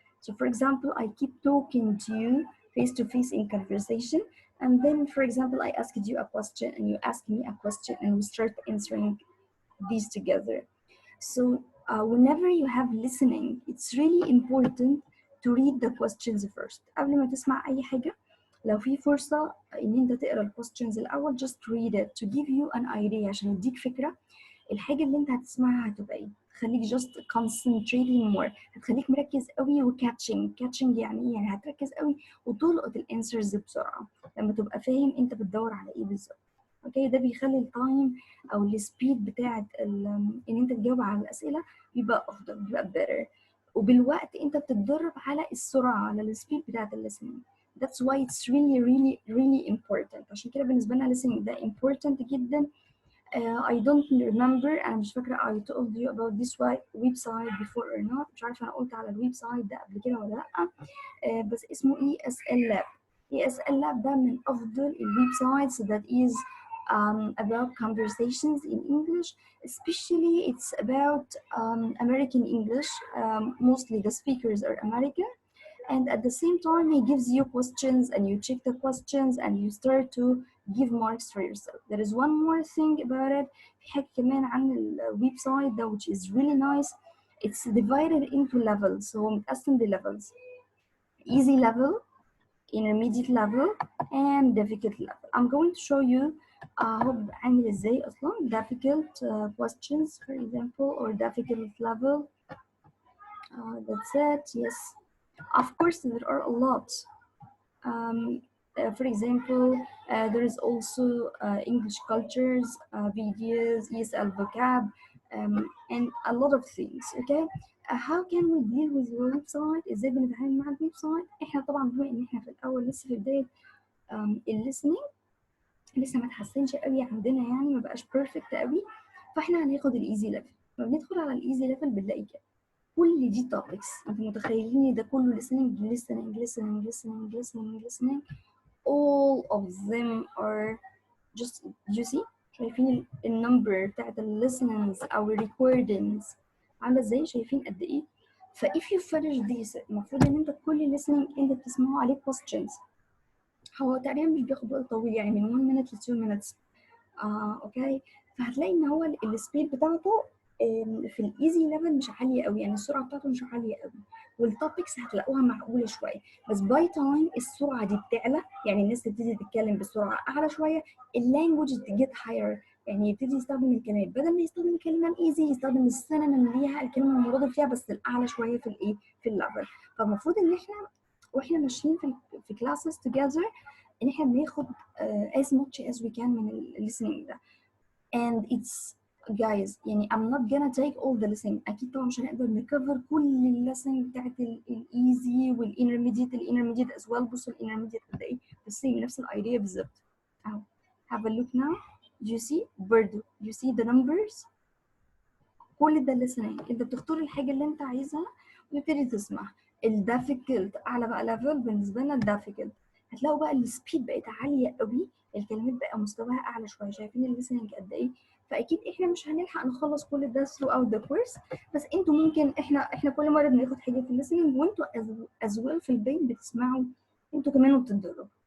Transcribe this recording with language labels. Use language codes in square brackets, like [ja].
[en] So for example, I keep talking to you face to face in conversation, and then for example, I asked you a question and you ask me a question and we start answering these together. So whenever you have listening, it's really important to read the questions first. [ar] قبل ما تسمع أي حاجة، لو في فرصة إن أنت تقرأ ال questions الأول، [en] just read it to give you an idea، [ar] عشان يديك فكرة الحاجة اللي أنت هتسمعها هتبقى إيه. تخليك [en] just concentrating more، [ar] هتخليك مركز قوي و catching يعني إيه؟ يعني هتركز قوي وتلقط الانسرز بسرعة لما تبقى فاهم أنت بتدور على إيه بالظبط. اوكي، ده بيخلي التايم او السبيد بتاعت ان انت تجاوب على الاسئله بيبقى افضل، بيبقى better. وبالوقت انت بتتدرب على السرعه، على السبيد بتاعت الليسننج. [en] That's why it's really important. [ar] عشان كده بالنسبه لنا listening ده important جدا. [en] I don't remember، [ar] انا مش فاكره [en] I told you about this website before or not. [ar] مش عارفه انا قلت على الويب سايت ده قبل كده ولا لا. بس اسمه [en] ESL Lab. ESL Lab [ar] ده من افضل الويب سايتس [en] that is about conversations in English, especially it's about American English. Mostly the speakers are American, and at the same time he gives you questions and you check the questions and you start to give marks for yourself. There is one more thing about it. [ar] في حاجة كمان عن الويب سايت ده [en] which is really nice. It's divided into levels. [ar] هو متقسم ل [en] levels: easy level, intermediate level, and difficult level. I'm going to show you [ar] هو عامل ازاي اصلا [en] difficult questions for example, or difficult level. That's it. Yes, of course there are a lot. For example, there is also English cultures videos, ESL vocab, and a lot of things. Okay, how can we deal with the website؟ [ar] ازاي بنتعامل مع الويب سايت؟ احنا طبعا بما ان احنا في الاول لسه في بدايه الليسننج، لسه ما تحسنش قوي عندنا، يعني ما بقاش بيرفكت قوي، فاحنا هناخد الايزي ليفل. لما بندخل على الايزي ليفل بنلاقي كده كل دي توبكس. انتوا متخيلين ده كله listening. [en] all of them are just you see. [ar] شايفين النمبر بتاعت الليسننز او recordings عامله ازاي؟ شايفين قد ايه؟ ف [en] if you finish this [ar] المفروض ان انت كل listening انت بتسمعه عليه questions. هو تقريبا مش بياخد وقت طويل، يعني من 1 minute ل 2 minutes. اوكي. فهتلاقي ان هو السبيد بتاعته في الايزي ليفل مش عاليه قوي، يعني السرعه بتاعته مش عاليه قوي، والتوبكس هتلاقوها معقوله شويه. بس باي تايم السرعه دي بتعلى، يعني الناس تبتدي تتكلم بسرعه اعلى شويه، اللانجوج جيت هاير، يعني يبتدي يستخدم الكلمات بدل ما يستخدم الكلمه الايزي يستخدم السينونيم ليها، الكلمه المرادف فيها بس الاعلى شويه في الايه في الليفل. فالمفروض ان احنا واحنا ماشيين في [en] classes together [ar] ان احنا بناخد [en] as much as we can [ar] من listening ده. [en] and it's guys [ar] يعني [en] I'm not gonna take all the listening، [ar] اكيد طبعا مش هنقدر نكفر كل الليسننج بتاعت الايزي والانترميديت [en] as well. [ar] بصوا الانترميديت قد ايه، بس نفس الايديا بالظبط اهو. [en] have a look now. do you see [ar] برضو [en] do you see the numbers؟ [ar] كل ده listening، انت بتختار الحاجه اللي انت عايزها وتبتدي تسمع. الدافيكلت اعلى بقى ليفل بالنسبه لنا الدافيكلت، هتلاقوا بقى السبيد بقت عاليه قوي، الكلمات بقى مستواها اعلى شويه، شايفين الليسننج قد ايه؟ فاكيد احنا مش هنلحق نخلص كل ده [en] throughout the course، [ar] بس انتوا ممكن احنا كل مره بناخد حاجه في الليسننج وانتوا [en] as well [ar] في البيت بتسمعوا انتوا كمان وبتتدربوا.